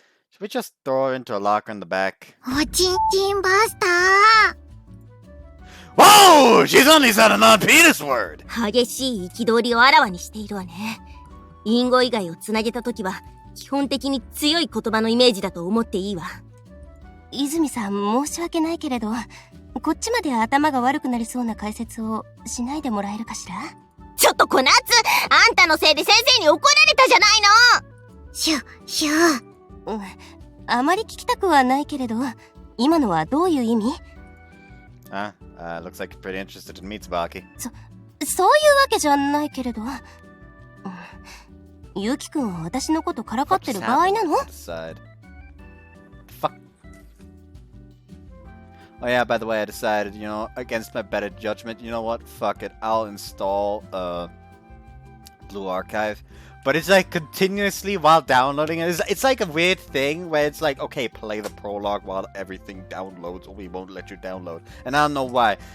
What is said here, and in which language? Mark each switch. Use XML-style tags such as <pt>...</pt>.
<en>Should we just throw her into a locker in the back?</en> <ja>おちんちんバスター。</ja> <en>Whoa! She's only said a non-penis word!</en> <ja>激しい憤りをあらわにしているわね。隠語以外をつなげたときは、基本的に強い言葉のイメージだと思っていいわ。泉さん、申し訳ないけれど、こっちまで頭が悪くなりそうな解説をしないでもらえるかしら？ちょっとコナツ、あんたのせいで先生に怒られたじゃないの！シュ。あまり聞きたくはないけれど、今のはどういう意味？</ja> <en>Looks like you're pretty interested in me, Tsubaki.</en> <ja>そういうわけじゃないけれど。ゆきくんは私のことからかってる場合なの？</ja> <en>Fuck. Oh yeah, by the way, I decided, against my better judgment, you know what? Fuck it. I'll install Blue Archive. But it's like continuously while downloading it. It's like a weird thing where it's like, okay, play the prologue while everything downloads, or we won't let you download. And I don't know why.</en>